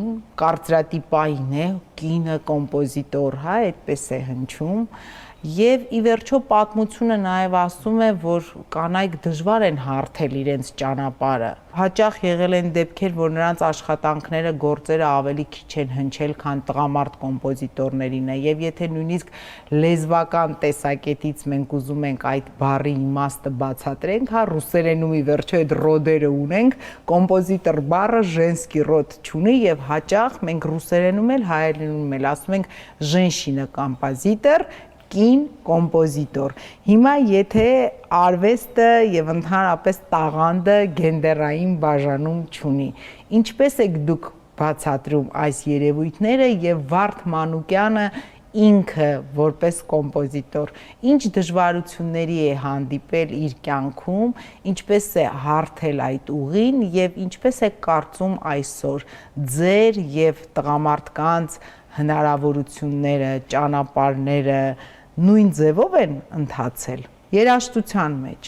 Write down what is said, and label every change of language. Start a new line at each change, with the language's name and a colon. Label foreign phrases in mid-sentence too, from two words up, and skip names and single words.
Armenian: կարծրատիպային է, կինը կոմպոզիտոր, հա, այդպես է հնչում, եւ ի վերջո պատմությունը նաև ասում է, որ կանայք դժվար են հարթել իրենց ճանապարհը։ Հաճախ եղել են դեպքեր, որ նրանց աշխատանքները, գործերը ավելի քիչ են հնչել, քան տղամարդ կոմպոզիտորներին է, եւ եթե նույնիսկ լեզվական տեսակետից մենք ուզում ենք այդ բառի իմաստը բացատրենք, հա, ռուսերենում ի վերջո այդ ռոդերը ունենք, կոմպոզիտոր բառը
Russian: женский род
Armenian: չունի եւ հաճախ մենք ռուսերենում էլ հայերենում էլ ասում
Russian: ենք женщина композитор,
Armenian: կին կոմպոզիտոր։ Հիմա եթե արվեստը եւ ընդհանրապես տաղանդը գենդերային բաժանում չունի, ինչպես եք դուք բացատրում այս երևույթները եւ Վարդ Մանուկյանը ինքը որպես կոմպոզիտոր ինչ դժվարությունների է հանդիպել իր կյանքում, ինչպես է հարթել այդ ուղին եւ ինչպես է կարծում այսօր ձեր եւ տղամարդկանց հնարավորությունները, ճանապարհները նույն ձևով են ընթացել երաժշտության մեջ։